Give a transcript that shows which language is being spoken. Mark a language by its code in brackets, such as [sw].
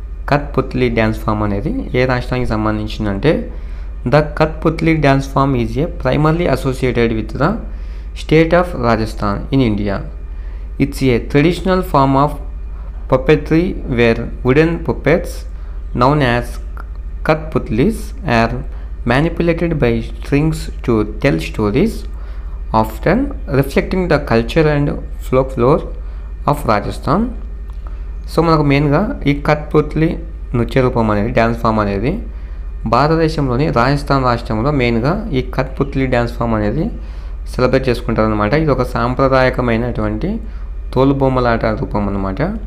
[te] కత్పుత్లీ dance form అనేది ఏ రాష్ట్రానికి సంబంధించిందంటే, [en] The Kathputli dance form is a primarily associated with the state of Rajasthan in India. It's a traditional form of puppetry where wooden puppets known as Kathputtlis are manipulated by strings to tell stories, often reflecting the culture and folklore of Rajasthan. [te] So మనకు మెయిన్గా ఈ కత్పుత్లి నృత్య రూపం అనేది dance form అనేది భారతదేశంలోని రాజస్థాన్ రాష్ట్రంలో మెయిన్గా ఈ కత్పుత్లి డ్యాన్స్ ఫామ్ అనేది సెలబ్రేట్ చేసుకుంటారనమాట. ఇది ఒక సాంప్రదాయకమైనటువంటి తోలుబొమ్మలాట రూపం అన్నమాట.